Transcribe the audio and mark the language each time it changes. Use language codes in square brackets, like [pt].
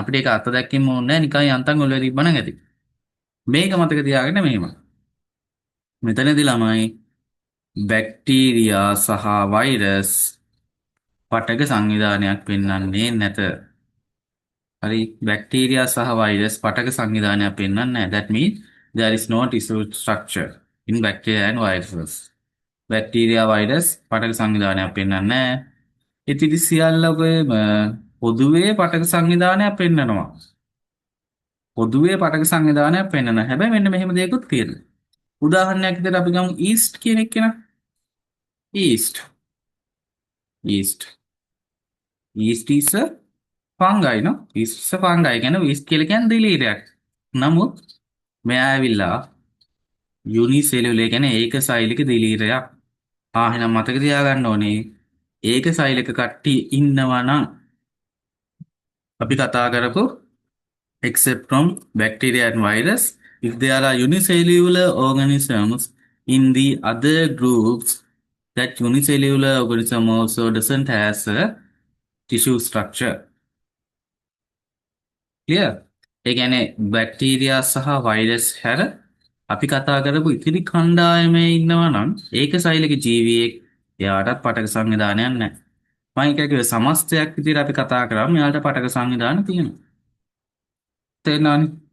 [si] අපිට ඒක අත දැක්කෙම ඕනේ නැහැ. නිකන් යන්තම් ඔලුවේ තිබ්බනම් ඇති. මේක මතක තියාගන්න මෙහෙම. මෙතනදී ළමයි බැක්ටීරියා සහ වෛරස් පටක සංවිධානයක් පෙන්වන්නේ නැත. හරි බැක්ටීරියා සහ වෛරස් පටක සංවිධානයක් පෙන්වන්නේ නැහැ. [en] That means there is no tissue structure in bacteria and viruses. [si] Bacteria virus පටක සංවිධානයක් පෙන්වන්නේ නැහැ. ඉතිරි සියල්ලකම පොදුවේ පටක සංවිධානයක් පෙන්වනවා. පොදුවේ පටක සංවිධානයක් පෙන්වනවා. හැබැයි මෙන්න මෙහෙම දෙයක්ත් තියෙනවා. උදාහරණයක් විදිහට අපි ගමු ඊස්ට් කියන එක නේ. East. East. [en] Yeast is a fungi no. [si] East [en] is a fungi [si] කියන්නේ ඊස්ට් කියලා කියන්නේ දිලීරයක්. නමුත් මෙයා ඇවිල්ලා යුනිසෙලියුලර් කියන්නේ ඒක සෛලික දිලීරයක්. එහෙනම් මතක තියාගන්න ඕනේ ඒක සෛලික කට්ටිය ඉන්නවා නම් අපි කතා කරපු [en] except from bacteria and virus, if there are unicellular organisms in the other groups, that unicellular organism also doesn't has a tissue structure. Clear? [si] ඒ කියන්නේ බැක්ටීරියා සහ වෛරස් හැර අපි කතා කරපු ඉතිරි කණ්ඩායමේ ඉන්නවා නම් ඒක සෛලික ජීවියෙක් එයාටත් පටක සංවිධානයක් නැහැ. මම කියකිය සමස්තයක් විදිහට අපි කතා කරාම එයාට පටක සංවිධාන තියෙනවා. තේරෙනවනේ?